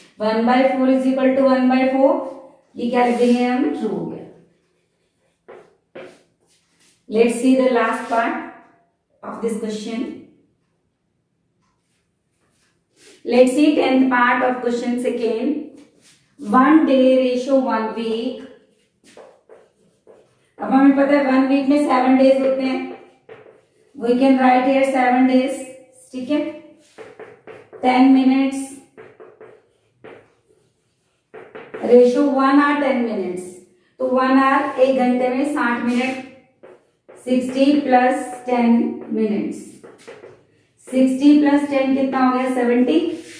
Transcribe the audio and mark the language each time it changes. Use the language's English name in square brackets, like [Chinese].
[Hindi] 1/4 [English] is equal to [Hindi] 1/4, ये क्या लिख देंगे हम, ट्रू हो गया। [English] Let's see the last part of this question. Let's see 10th part of question second. 1 day ratio 1 week। [Hindi] अब हमें पता है 1 week में 7 days होते हैं। [English] We can write here 7 days, [Hindi] ठीक है। [English] 10 minutes ratio 1 hour 10 minutes, तो 1 hour [Hindi] 1 घंटे में [English] 60 minute. 60 plus 10 minutes, 60 plus 10 [Hindi] कितना हो गया [English] 70।